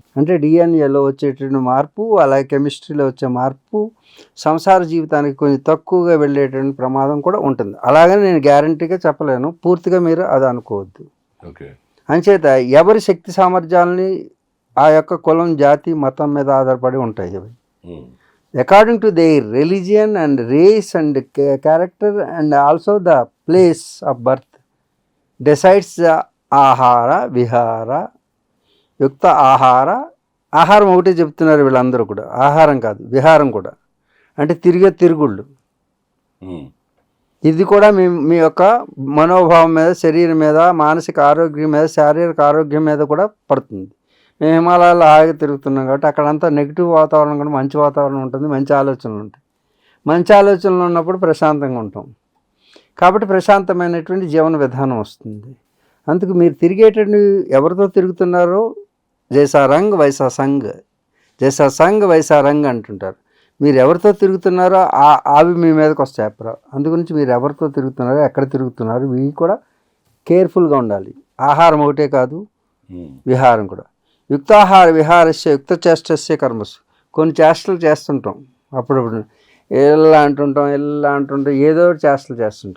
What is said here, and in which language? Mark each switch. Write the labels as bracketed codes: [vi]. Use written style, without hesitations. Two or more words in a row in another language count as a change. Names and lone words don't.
[te] అంటే డిఎన్ఏలో వచ్చేటువంటి మార్పు, అలాగే కెమిస్ట్రీలో వచ్చే మార్పు సంసార జీవితానికి కొంచెం తక్కువగా వెళ్ళేటువంటి ప్రమాదం కూడా ఉంటుంది. అలాగని నేను గ్యారంటీగా చెప్పలేను, పూర్తిగా మీరు అది అనుకోవద్దు. అంచేత ఎవరి శక్తి సామర్థ్యాలని ఆ యొక్క కులం, జాతి, మతం మీద ఆధారపడి ఉంటాయి. [en] అవి according to their religion and race and character and also the place of birth decides the [te] ఆహార విహార యుక్త ఆహార ఆహారం ఒకటే చెప్తున్నారు వీళ్ళందరూ కూడా, ఆహారం కాదు విహారం కూడా, అంటే తిరిగే తిరుగుళ్ళు. ఇది కూడా మీ యొక్క మనోభావం మీద, శరీరం మీద, మానసిక ఆరోగ్యం మీద, శారీరక ఆరోగ్యం మీద కూడా పడుతుంది. మేము హిమాలయాల్లో హాయిగా తిరుగుతున్నాం కాబట్టి అక్కడంతా నెగిటివ్ వాతావరణం కూడా మంచి వాతావరణం ఉంటుంది, మంచి ఆలోచనలు ఉంటాయి. మంచి ఆలోచనలు ఉన్నప్పుడు ప్రశాంతంగా ఉంటాం కాబట్టి ప్రశాంతమైనటువంటి జీవన విధానం వస్తుంది. అందుకు మీరు తిరిగేటువంటి ఎవరితో తిరుగుతున్నారో [hi] जैसा रंग वैसा संग, जैसा संग वैसा रंग [te] అంటుంటారు. మీరు ఎవరితో తిరుగుతున్నారో అవి మీ మీదకి వస్తాయి. అందుగురించి మీరు ఎవరితో తిరుగుతున్నారో, ఎక్కడ తిరుగుతున్నారో ఇవి కూడా కేర్ఫుల్గా ఉండాలి. ఆహారం ఒకటే కాదు, విహారం కూడా. [sa] युक्ताहार विहारस्य युक्त चेष्टस्य कर्मसु. [te] కొన్ని చేష్టలు చేస్తుంటాం, అప్పుడప్పుడు ఎలా అంటుంటాం ఏదో చేష్టలు చేస్తుంటాం.